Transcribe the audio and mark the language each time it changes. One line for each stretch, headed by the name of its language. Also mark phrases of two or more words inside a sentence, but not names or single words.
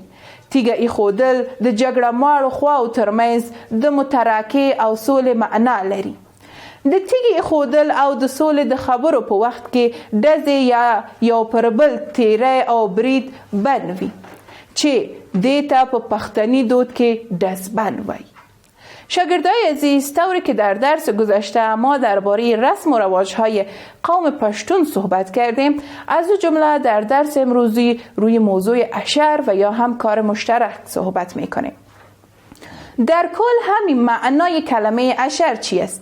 Pashto: تیګه ایښودل د جګړه مارو خواو ترمنځ د متراکې او سولې معنا لري. د تیګې ایښودل او د سولې د خبرو په وخت کې ډزې یا یو پر بل تیری او برید بند وي، چې دې ته په پښتني دود کې دزبند وایي.
Persian: شاگردای عزیز، طوری که در درس گذشته ما درباره رسم و رواجهای قوم پشتون صحبت کردیم، از او جمله در درس امروزی روی موضوع اشر و یا هم کار مشترک صحبت میکنیم. در کل همین معنای کلمه اشر چی است؟